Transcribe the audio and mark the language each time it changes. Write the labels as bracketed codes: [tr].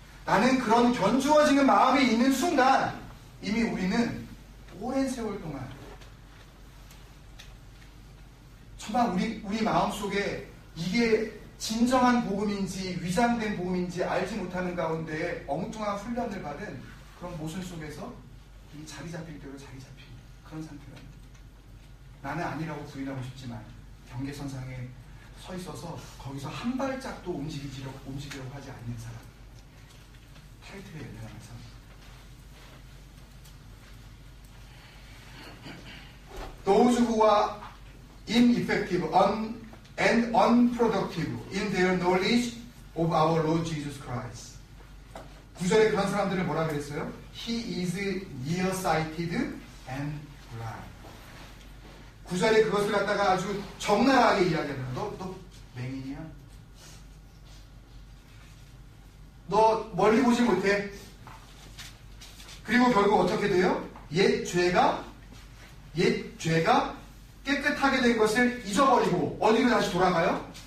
[ko] 나는 그런 견주어지는 마음이 있는 순간 이미 우리는 오랜 세월 동안 정말 우리 마음속에 이게 진정한 복음인지 위장된 복음인지 알지 못하는 가운데 엉뚱한 훈련을 받은 그런 모순 속에서 이 자리 잡힐 대로 자리 잡힌 그런 상태가 나는 아니라고 부인하고 싶지만 경계선상에 서 있어서 거기서 한 발짝도 움직이려고 하지 않는 사람. 타이틀에 연연하는 사람. [en] Those who are ineffective and unproductive in their knowledge of our Lord Jesus Christ. [ko] 9절에 그런 사람들을 뭐라 그랬어요? [en] He is nearsighted and blind. [ko] 9절에 그것을 갖다가 아주 적나라하게 이야기하는 너 맹인이야? 너 멀리 보지 못해? 그리고 결국 어떻게 돼요? 옛 죄가 깨끗하게 된 것을 잊어버리고 어디로 다시 돌아가요?